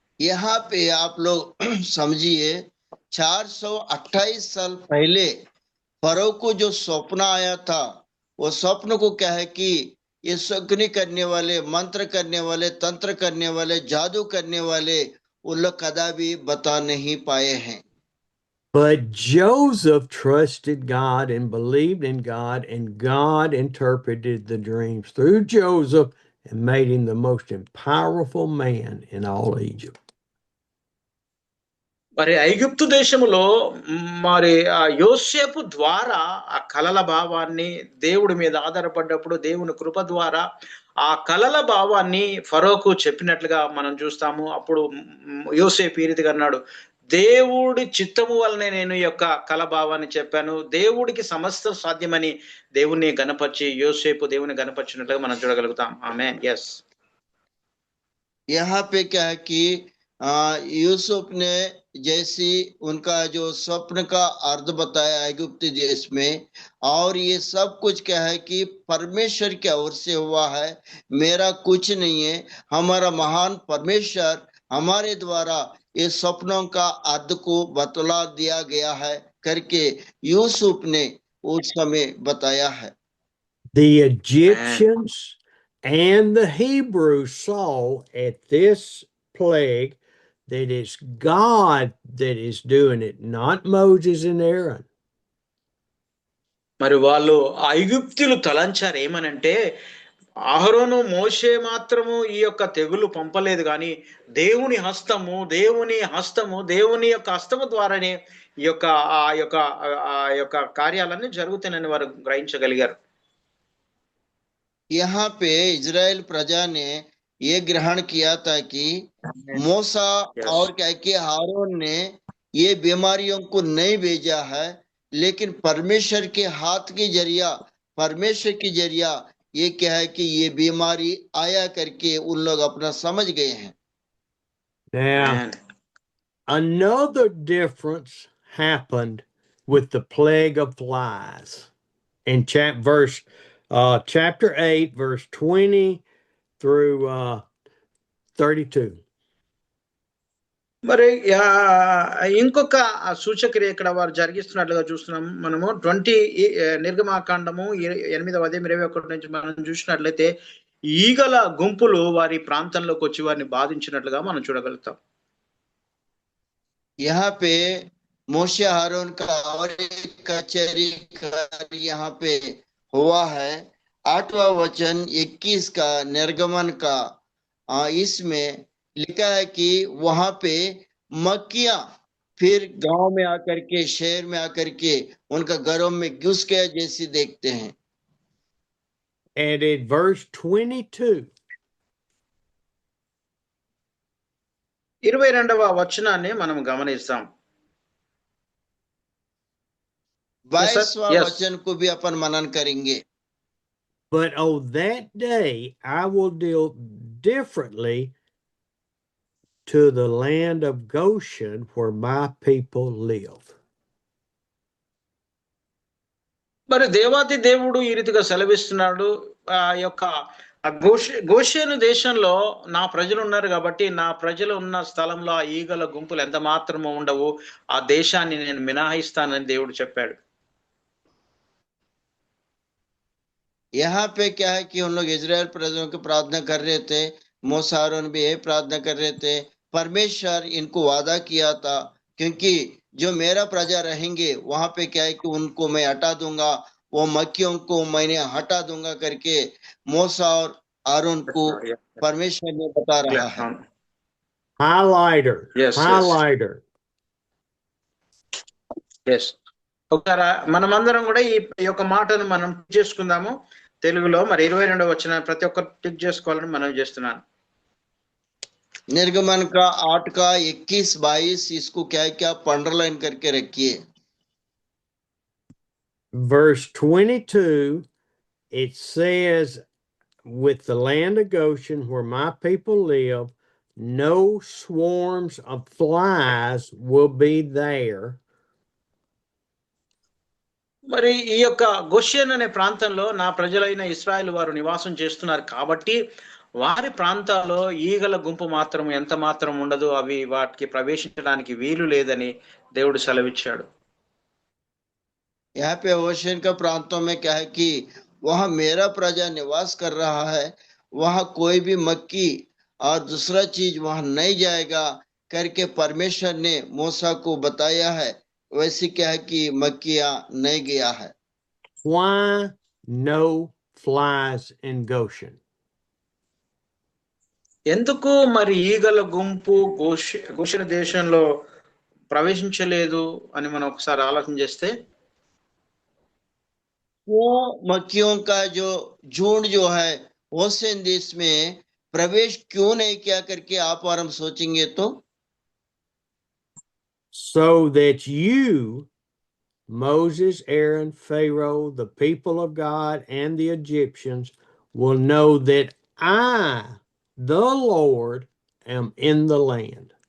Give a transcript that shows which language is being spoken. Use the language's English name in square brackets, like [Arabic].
[Hindi] यहाँ पे आप लोग समझिए 428 साल पहले फरो को जो स्वप्न आया था, वो स्वप्न को क्या है कि ये शकुनी करने वाले, मंत्र करने वाले, तंत्र करने वाले, जादू करने वाले, वो लोग कदापि बता नहीं पाए हैं। [English] But Joseph trusted God and believed in God, and God interpreted the dreams through Joseph and made him the most powerful man in all Egypt. [Telugu] మరి ఐగుప్తు దేశములో మరి ఆ యోసేపు ద్వారా ఆ కలల భావాన్ని, దేవుడి మీద ఆధారపడ్డప్పుడు దేవుని కృప ద్వారా ఆ కలల భావాన్ని ఫరోకు చెప్పినట్లుగా మనం చూస్తాము. అప్పుడు యోసేపు ఈ రీతిగా అన్నాడు, దేవుడి చిత్తము వల్లనే నేను ఈ యొక్క కల భావాన్ని చెప్పాను, దేవుడికి సమస్తం సాధ్యమని దేవుణ్ణి గణపరిచి, యోసేపు దేవుని గణపరిచినట్లుగా మనం చూడగలుగుతాం. [English] Amen. Yes, [Hindi] यहाँ पे क्या है कि यूसुफ ने जैसी उनका जो स्वप्न का अर्थ बताया ऐगुप्त देश में, और ये सब कुछ क्या है कि परमेश्वर की ओर से हुआ है, मेरा कुछ नहीं है, हमारा महान परमेश्वर हमारे द्वारा ये स्वप्नों का अर्थ को बतला दिया गया है करके यूसुफ ने उस समय बताया है। [English] The Egyptians and the Hebrews saw at this plague that it's God that is doing it, not Moses and Aaron. [Telugu] మరి వాళ్ళు ఐగుప్తులు తలంచారు ఏమనంటే, అహరోను మోషే మాత్రము ఈ యొక్క తెగులు పంపలేదు, కానీ దేవుని హస్తము, దేవుని యొక్క హస్తము ద్వారానే ఈ యొక్క ఆ యొక్క కార్యాలన్నీ జరుగుతాయని వారు గ్రహించగలిగారు. [Hindi] यहाँ पे इजराइल प्रजा ने ये ग्रहण किया था कि मूसा और क्या कि हारून ने ये बीमारियों को नहीं भेजा है, लेकिन परमेश्वर के हाथ के जरिया, परमेश्वर के जरिया ये क्या है कि ये बीमारी आया करके उन लोग अपना समझ गए हैं। [English] Now, another difference happened with the plague of flies in chapter 8, verse 20 through 32. [Telugu] మరి ఇంకొక సూచక్రియ ఇక్కడ వారు జరిగిస్తున్నట్లుగా చూస్తున్నాం మనము. 20 నిర్గమాకాండము 8వ అధ్యాయం 21 నుంచి మనం చూసినట్లయితే ఈగల గుంపులు వారి ప్రాంతంలోకి వచ్చి వారిని బాధించినట్లుగా మనం చూడగలుగుతాం. [Hindi] यहाँ पे मूसा हारून का और एक कचहरी यहाँ पे हुआ है। 8वां वचन 21 का निर्गमन का इसमें लिखा है कि वहां पे मक्खियां फिर गांव में आकर के, शहर में आकर के उनका घरों में घुस गया जैसे देखते हैं। [English] And in verse 22, [Telugu] 22వ వచనాన్ని మనం గమనిస్తాం. [Hindi] 22वां [English] Yes. [Hindi] वचन को भी अपन मनन करेंगे। [English] but on that day I will deal differently to the land of Goshen where my people live. [Telugu] మరి దేవాది దేవుడు ఈ రీతిగా సెలవిస్తున్నాడు, ఆ యొక్క గోషేను దేశంలో నా ప్రజలు ఉన్నారు కాబట్టి, నా ప్రజలు ఉన్న స్థలంలో ఆ ఈగల గుంపులు ఎంత మాత్రము ఉండవు, ఆ దేశాన్ని నేను మినహాయిస్తానని దేవుడు చెప్పాడు. [Hindi] यहाँ पे क्या है कि उन लोग इजराइल प्रजों की प्रार्थना कर रहे थे, मूसा आरोन भी यही प्रार्थना कर रहे थे। परमेश्वर इनको वादा किया था, क्योंकि जो मेरा प्रजा रहेंगे वहां पे क्या है कि उनको मैं हटा दूंगा, वो मक्खियों को मैंने हटा दूंगा करके मूसा और आरोन को परमेश्वर ने बता रहा है। [English] Highlighter. Yes, yes. Highlighter. [Telugu] Yes ఒకసారి మనమందరం కూడా ఈ యొక్క మాటను మనం చేసుకుందాము తెలుగులో. మరి 22వ వచనం ప్రతి ఒక్కరు టిక్ చేసుకోవాలని మనం చేస్తున్నాను. [Hindi] निर्गमन का 8 का 21-22 इसको क्या क्या अंडरलाइन करके रखिए। [English] Verse 22, it says, with the land of Goshen where my people live, no swarms of flies will be there. [Telugu] మరి ఈ యొక్క గోషెన్ అనే ప్రాంతంలో నా ప్రజలైన ఇశ్రాయేల్ వారు నివాసం చేస్తున్నారు కాబట్టి వారి ప్రాంతాల్లో ఈగల గుంపు మాత్రం ఎంత మాత్రం ఉండదు, అవి వాటికి ప్రవేశించడానికి వీలు లేదని దేవుడు సెలవిచ్చాడు. [Hindi] यहाँ पे ओशन का प्रांतों में क्या है कि वहां मेरा प्रजा निवास कर रहा है, वहां कोई भी मक्खी और दूसरा चीज वहां नहीं जाएगा करके परमेश्वर ने मूसा को बताया है। वैसे क्या है कि मक्खियां नहीं गया है। [English] Why no flies in Goshen? [Telugu] ఎందుకు మరి ఈగల గుంపు గోషెన దేశంలో ప్రవేశించలేదు అని మనం ఒకసారి ఆలోచన చేస్తే, [Hindi] वो मक्खियों का जो झुंड जो है ओशन देश में प्रवेश क्यों नहीं किया करके आप और हम सोचेंगे तो, [English] so that you, Moses, Aaron, Pharaoh, the people of God, and the Egyptians will know that I, the Lord, am in the land.